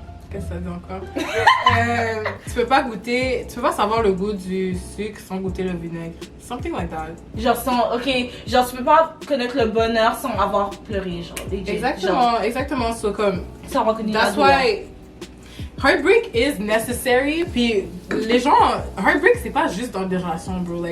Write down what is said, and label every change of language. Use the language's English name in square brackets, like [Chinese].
[French] qu'est-ce que ça dit encore? Tu peux pas savoir le goût du sucre sans goûter le vinaigre. [English] Something like that. [French] Genre tu peux pas connaître le bonheur sans avoir pleuré, genre. Exactement. So comme... Sans reconnaître [English] That's why heartbreak is necessary. [French] Puis les gens, heartbreak c'est pas juste dans des relations, bro.